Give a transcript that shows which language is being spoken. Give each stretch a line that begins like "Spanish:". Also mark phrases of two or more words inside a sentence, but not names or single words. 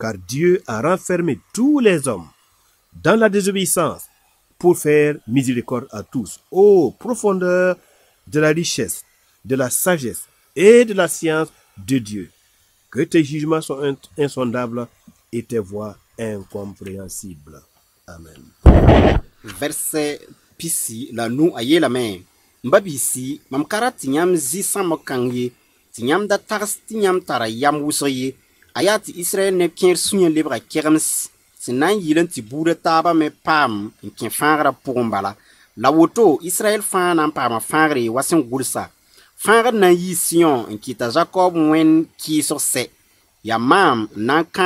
French: car Dieu a renfermé tous les hommes dans la désobéissance pour faire miséricorde à tous. Ô profondeur de la richesse, de la sagesse et de la science de Dieu, que tes jugements sont insondables et tes voies incompréhensibles. Amen.
Mossi: Verset pisi la nu a yeelame mbabisi mam kara tɩ yãmb zɩ sãmbg kãng ye tɩ yãmb da tags tɩ yãmb tara yam wʋsg ye a yaa tɩ Israɛl neb kẽer sũ-yã lebga kegems sẽn na n yɩl n tɩ buudã taabã me paam n kẽ fãagrã pʋgẽ bala la woto Israɛl fãa na n paama fãagre wa sẽn gʋlsa fãagd na n yɩɩ Siyon n kɩta Jakob wẽnd kɩɩsg sɛ yaa maam n na